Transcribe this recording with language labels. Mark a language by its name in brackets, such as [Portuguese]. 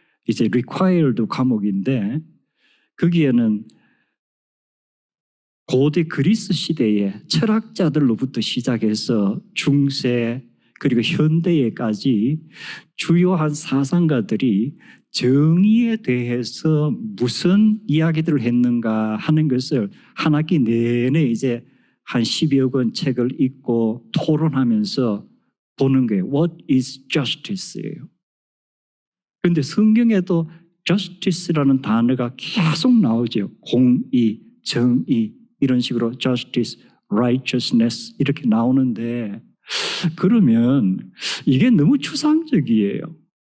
[Korean] 이제 required 과목인데 거기에는 고대 그리스 시대의 철학자들로부터 시작해서 중세 그리고 현대에까지 주요한 사상가들이 정의에 대해서 무슨 이야기들을 했는가 하는 것을 한 학기 내내 이제 한 10여 권 책을 읽고 토론하면서 보는 거예요. [English] What is justice [Korean] 예요. 그런데 성경에도 justice라는 단어가 계속 나오죠. 공의, 정의 이런 식으로 justice, righteousness 이렇게 나오는데 그러면 이게 너무 추상적이에요.